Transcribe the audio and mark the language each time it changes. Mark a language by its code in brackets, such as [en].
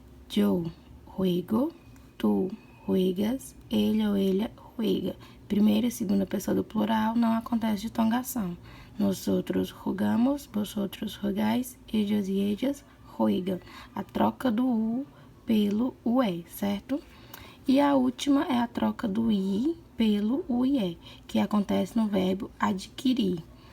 [es] Yo juego, tu juegas, [pt] ele ou [es] ella juega. [pt] Primeira e segunda pessoa do plural não acontece ditongação. [es] Nosotros jugamos, vosotros jugais, ellos e ellas juegam. [pt] A troca do U pelo ué, certo? E a última é a troca do I pelo ué, que acontece no verbo adquirir.